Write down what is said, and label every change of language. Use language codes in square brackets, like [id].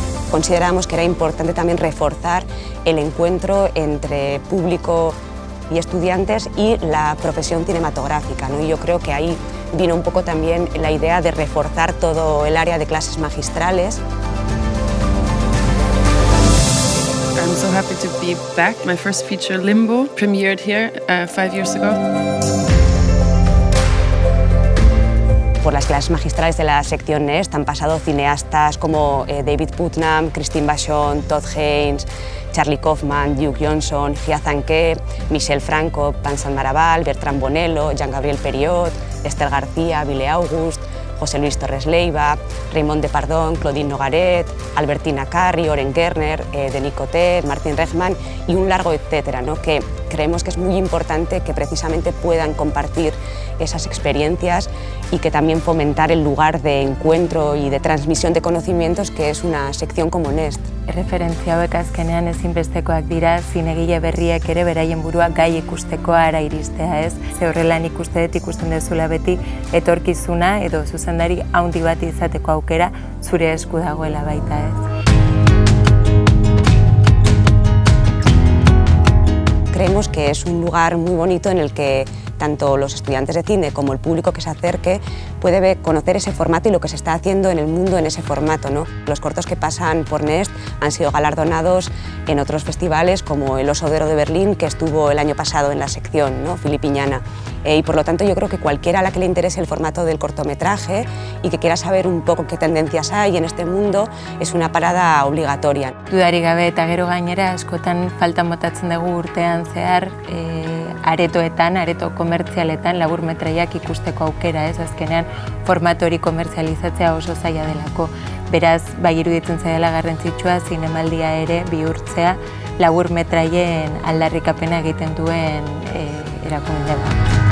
[es] Consideramos que era importante también reforzar el encuentro entre público y estudiantes y la profesión cinematográfica, ¿no? Y yo creo que ahí vino un poco también la idea de reforzar todo el área de clases magistrales. [en] I'm so happy to be back. My first feature, Limbo, premiered here 5 years ago. [es] Por las clases magistrales de la sección NEST han pasado cineastas como David Putnam, Christine Vachon, Todd Haynes, Charlie Kaufman, Duke Johnson, Gia Zanquet, Michel Franco, Vincent Maraval, Bertrand Bonello, Jean-Gabriel Periot, Esther García, Ville August, José Luis Torres Leiva, Raymond Depardón, Claudine Nogaret, Albertina Carri, Oren Gerner, Denis Cotet, Martin Rechman y un largo etcétera, ¿no? Que creemos que es muy importante que precisamente puedan compartir esas experiencias y que también fomentar el lugar de encuentro y de transmisión de conocimientos que es una sección como NEST. [eu] Referentzia hauek azkenean ezinbestekoak dira zinegile berriek ere beraien burua gai ikusteko ara iristea, ez? Ze horrela nik uste dut ikusten dezula beti etorkizuna edo zuzendari handi bat izateko aukera zure esku dagoela baita, ez? [es] Creemos que es un lugar muy bonito en el que tanto los estudiantes de cine como el público que se acerque puede conocer ese formato y lo que se está haciendo en el mundo en ese formato, ¿no? Los cortos que pasan por NEST han sido galardonados en otros festivales como el Oso de Oro de Berlín, que estuvo el año pasado en la sección, ¿no? Filipiñana. Y por lo tanto yo creo que cualquiera a la que le interese el formato del cortometraje y que quiera saber un poco qué tendencias hay en este mundo es una parada obligatoria. [eu] Dudarik gabe eta gero gainera askotan faltan botatzen dugu urtean zehar aretoetan, areto komertzialetan laburmetraiak ikusteko aukera, ez? Azkenean formato hori komertzializatzea oso zaila delako. Beraz, bai iruditzen zaidala garrantzitsua zinemaldia ere bihurtzea laburmetraien aldarrikapena egiten duen erakunde bat.